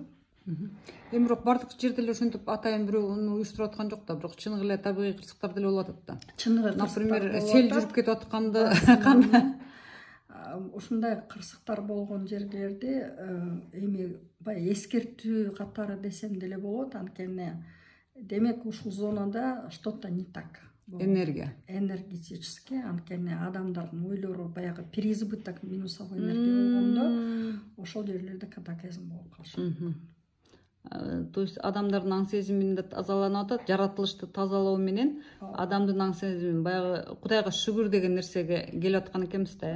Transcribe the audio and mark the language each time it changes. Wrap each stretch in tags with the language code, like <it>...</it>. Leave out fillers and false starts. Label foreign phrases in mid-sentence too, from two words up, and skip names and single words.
<ky>Эми бирок бардык жерде эле ошентип атайын бирөө уну уюштуруп аткан жок да, бирок чыныгы эле табигый кырсыктар деле болуп атат да. Чыныгы, например, сел жүрүп кетип атканда ушундай кырсыктар болгон жерлерде эми баягы эскертүү катары десем деле болот, анткени демек ушул зонада</ky> <ru>что-то не так.</ru> <ky>Энергетически, анткени адамдардын ойлору баягы</ky> <ru>переизбыток минусовой энергия</ru> <ky>болгондо ошол жерлерде катаклизм болуп калышат.</ky> <ru>То есть</ru> <ky>адамдардын аң сезиминде тазаланып атат, жаратылышты тазалоо менен адамдын аң сезими баягы Кудайга шүгүр деген нерсеге келип аткан экенбиз да.</ky>